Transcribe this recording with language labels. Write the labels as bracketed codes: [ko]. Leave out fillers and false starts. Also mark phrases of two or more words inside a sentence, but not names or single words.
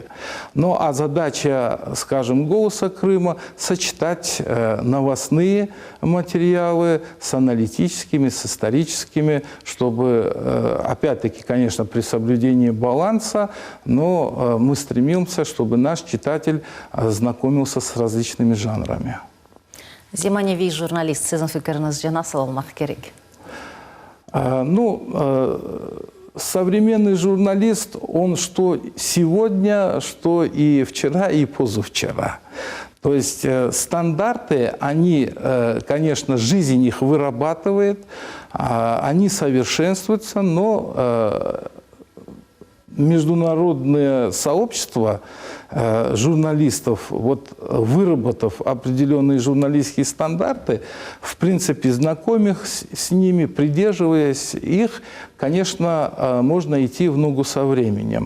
[ru] Ну а задача, скажем, «Голоса Крыма» – сочетать новостные материалы с аналитическими, с историческими, чтобы, опять-таки, конечно, при соблюдении баланса, но мы стремимся, чтобы наш читатель знакомился с различными жанрами. [crh] Заманеви журналист, sizin fikrinizce nasıl olmak gerek? [ru] Современный журналист, он что сегодня, что и вчера, и позавчера. То есть стандарты, они, конечно, жизнь их вырабатывает, они совершенствуются, но международное сообщество журналистов, вот, выработав определенные журналистские стандарты, в принципе, знакомясь с ними, придерживаясь их, конечно, можно идти в ногу со временем.